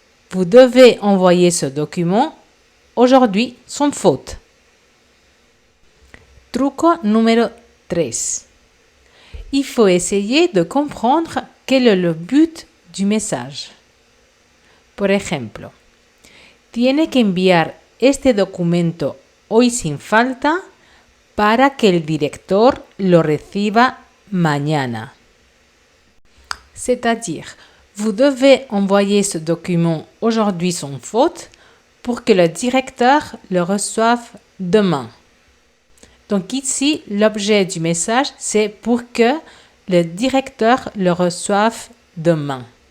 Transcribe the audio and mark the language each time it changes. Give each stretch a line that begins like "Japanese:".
French: Vous devez envoyer ce document aujourd'hui sans faute.
Spanish: Truco número 3.
French: Il faut essayer de comprendre quel est le but du message.
Spanish: Por ejemplo, tiene que enviar este documento hoy sin falta para que el director lo reciba mañana.
French: C'est-à-dire, vous devez envoyer ce document aujourd'hui sans faute pour que le directeur le reçoive demain. Donc ici, l'objet du message, c'est pour que le directeur le reçoive demain.